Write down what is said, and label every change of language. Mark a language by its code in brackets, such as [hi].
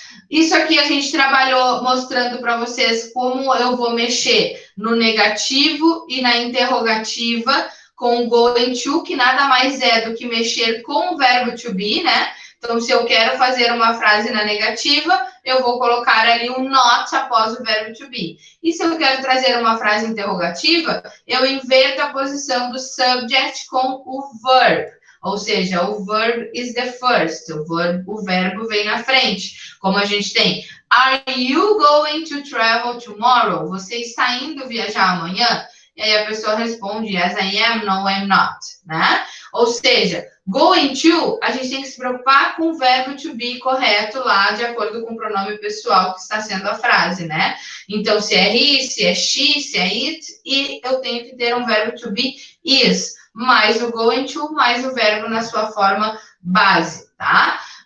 [pt] Isso aqui a gente trabalhou mostrando para vocês como eu vou mexer no negativo e na interrogativa com o going to, que nada mais é do que mexer com o verbo to be, né? Então, se eu quero fazer uma frase na negativa, eu vou colocar ali um not após o verbo to be. E se eu quero trazer uma frase interrogativa, eu inverto a posição do subject com o verb. Ou seja, o [en] verb is the first, [pt] o verbo vem na frente. Como a gente tem, [en] are you going to travel tomorrow? [pt] Você está indo viajar amanhã? E aí a pessoa responde, [en] yes, I am, no, I'm not, [pt] né? Ou seja, going to, a gente tem que se preocupar com o verbo to be correto lá, de acordo com o pronome pessoal que está sendo a frase, né? Então, se é he, se é she, se é it, e eu tenho que ter um verbo to be is, mais o going to, mais o verbo na sua forma base, tá?